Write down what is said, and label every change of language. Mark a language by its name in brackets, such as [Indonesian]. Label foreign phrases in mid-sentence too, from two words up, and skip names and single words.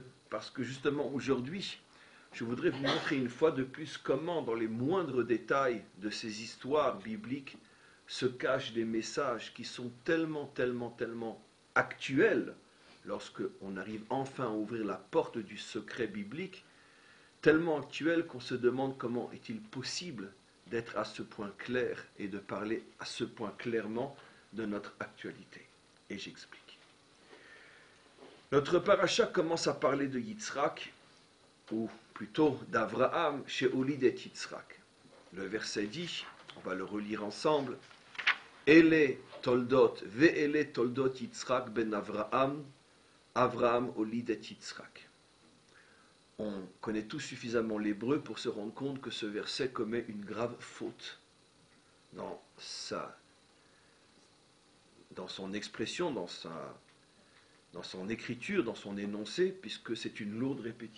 [French] Parce que justement aujourd'hui, je voudrais vous montrer une fois de plus comment dans les moindres détails de ces histoires bibliques se cachent des messages qui sont tellement actuels lorsque on arrive enfin à ouvrir la porte du secret biblique, tellement actuels qu'on se demande comment est-il possible d'être à ce point clair et de parler à ce point clairement de notre actualité. Et j'explique. Notre paracha commence à parler de Yitzhak, ou plutôt d'Avraham, chez Olidet Yitzhak. Le verset dit, on va le relire ensemble, [Hebrew] אלה תולדות, ואלה תולדות יצחק בן אברהם, אברהם הוליד את יצחק. [French] On connaît tous suffisamment l'hébreu pour se rendre compte que ce verset commet une grave faute dans son expression, dans son écriture, dans son énoncé, puisque c'est une lourde répétition.